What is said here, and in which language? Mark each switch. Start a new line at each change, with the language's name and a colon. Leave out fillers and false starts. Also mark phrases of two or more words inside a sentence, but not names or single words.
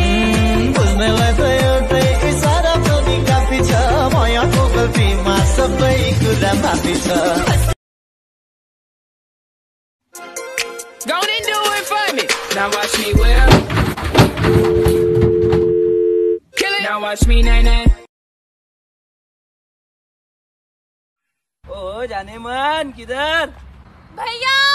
Nepali: बुझ्नेलाई त एउटै इसारा पनि काफी छ मायाको गल्तीमा सबै कुरा माफी छ
English: Go and do it for me. Now watch me whip. Kill it. Now watch me nae nae.
Hindi: ओ जाने मन किधर भैया